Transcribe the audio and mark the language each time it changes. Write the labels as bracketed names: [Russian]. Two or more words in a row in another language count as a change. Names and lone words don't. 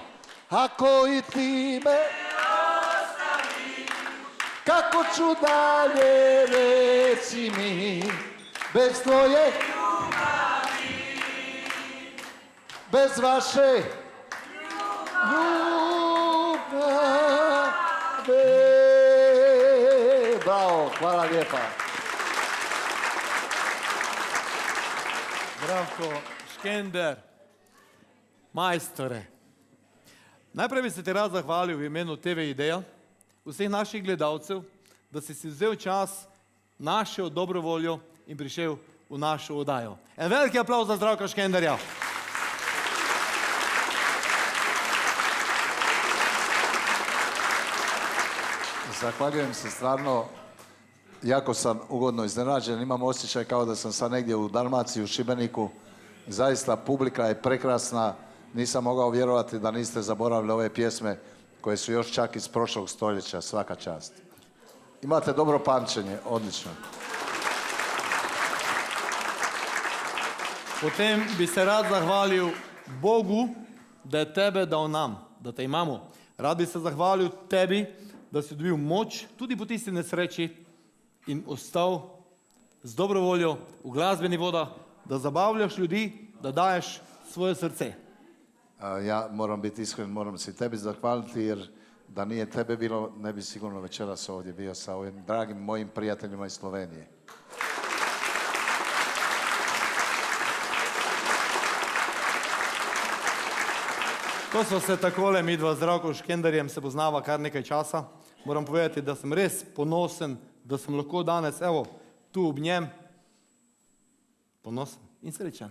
[Croatian] Ako i ti me ostavi, kako ću dalje, reci mi, bez tvoje ljubavi, bez vaše ljubavi. Bravo, hvala lijepa. Zdravko Škender, majstore. [Slovenian] Najprej bi se ti rad zahvalil v imenu TV Ideja, vseh naših gledalcev, da si si vzel čas, našel dobro voljo in prišel v našo oddajo. En veliki aplauz za Zdravka Škenderja. [Croatian] Zahvaljujem se stvarno, jako sam ugodno iznenađen, imam osjećaj kao da sam sad negdje u Dalmaciji, u Šibeniku. Zaista publika je prekrasna, nisam mogao vjerovati da niste zaboravili ove pjesme koje su još čak iz prošlog stoljeća, svaka čast. Imate dobro pamćenje, odlično. [Slovenian] Potem bi se rad zahvalil Bogu, da je tebe dal nam, da te imamo. Rad bi se zahvalil tebi, da si dobil moč, tudi po tisti nesreči, in ostal z dobro voljo v glasbeni voda, da zabavljaš ljudi, da daješ svoje srce. [Croatian] Ja moram biti iskren, moram se tebi zahvaliti jer da nije tebe bilo, ne bi sigurno večeras ovdje bio sa ovim dragim mojim prijateljima iz Slovenije. [Slovenian] Ko smo se takole midva z Zdravkom Škenderjem se poznava kar nekaj časa, moram povedati, da sem res ponosen, da sem lahko danes, evo, tu ob njem, ponosen in srečen.